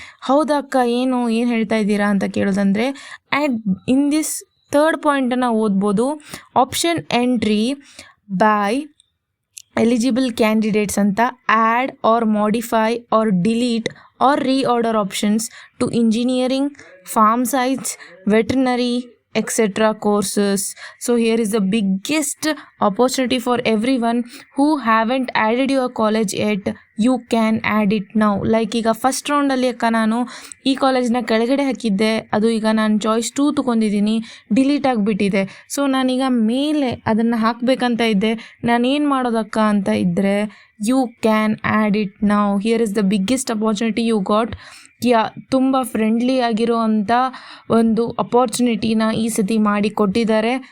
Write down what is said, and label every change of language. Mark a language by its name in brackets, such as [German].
[Kannada] ಹೌದಕ್ಕ, ಏನು ಹೇಳ್ತಾ ಇದ್ದೀರಾ ಅಂತ ಕೇಳೋದಂದರೆ, ಆ್ಯಡ್ ಇನ್ ದಿಸ್ ಥರ್ಡ್ ಪಾಯಿಂಟನ್ನು ಓದ್ಬೋದು. [English] Option entry by eligible candidates ಅಂತ add or modify or delete or reorder options to engineering, farm science, veterinary, etc. courses. So here is the biggest opportunity for everyone who haven't added your college yet. You can add it now. [Kannada] Like ಈಗ first ರೌಂಡಲ್ಲಿ ನಾನು ಈ ಕಾಲೇಜ್ನ ಕೆಳಗಡೆ ಹಾಕಿದ್ದೆ, ಅದು ಈಗ ನಾನು choice 2 ತೊಗೊಂಡಿದ್ದೀನಿ, delete ಆಗಿಬಿಟ್ಟಿದೆ. ಸೊ ನಾನೀಗ ಮೇಲೆ ಅದನ್ನು ಹಾಕಬೇಕಂತ ಇದ್ದೆ, ನಾನೇನು ಮಾಡೋದಕ್ಕ ಅಂತ ಇದ್ದರೆ, [English] You can add it now. Here is the biggest opportunity you got. [Kannada] ತುಂಬ ಫ್ರೆಂಡ್ಲಿ ಆಗಿರೋ ಅಂಥ ಒಂದು ಅಪಾರ್ಚುನಿಟಿನ ಈ ಸತಿ ಮಾಡಿ ಕೊಟ್ಟಿದ್ದಾರೆ.